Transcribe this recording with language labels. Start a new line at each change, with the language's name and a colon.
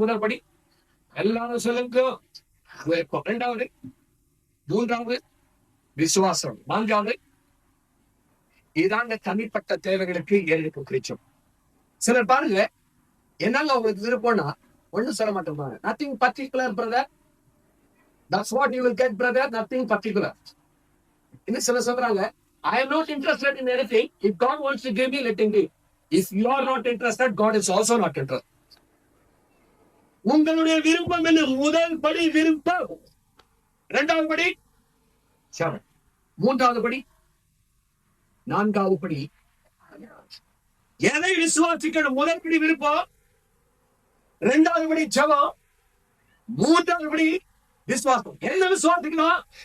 Tamil: முதல் படி எல்லாரும் சொல்லுங்க. 2வது, 3வது விசுவாசம், 4வது இதாங்க தனிப்பட்ட தேவைகளுக்கு ஏழைக்கு குறிச்சோம். சிலர் பாருங்க, என்னங்க உங்களுக்கு விருப்பம்னா ஒண்ணு சொல்ல மாட்டேன்.
English: nothing particular brother, that's what you will get brother, nothing particular.
Tamil: இன்னும் சிலர் சொல்றாங்க,
English: I am not interested in anything. If God wants to give me, let him give. If you are not interested, God is also not interested.
Tamil: உங்களுடைய விருப்பம் என்ன? முதல் படி விருப்பம், இரண்டாவது படி செபம், மூன்றாவது படி, நான்காவது படி. எதை விசுவாசிக்கணும்? முதல் படி விருப்பம், இரண்டாவது படி செபம், மூன்றாவது படி விசுவாசம். என்ன விசுவாசிக்கணும்?